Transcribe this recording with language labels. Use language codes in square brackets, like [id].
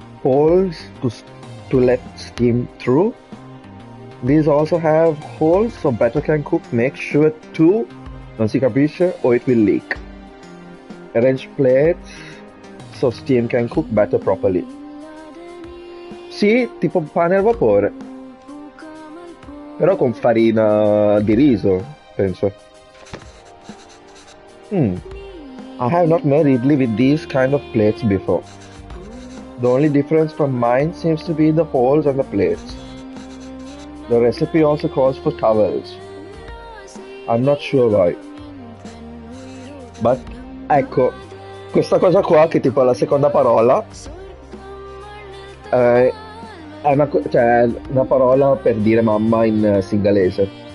[en] Holes to let steam through. These also have holes so batter can cook. Make sure to [it] non si capisce [en] or it will leak. Arrange plates so steam can cook batter properly. [it] Sì, tipo pane al vapore. Però con farina di riso, penso. [en] I have not made idli with these kind of plates before. The only difference from mine seems to be the holes on the plates. The recipe also calls for towels. I'm not sure why. [it] But, ecco, questa cosa qua, che tipo è la seconda parola, è una parola per dire mamma in singalese.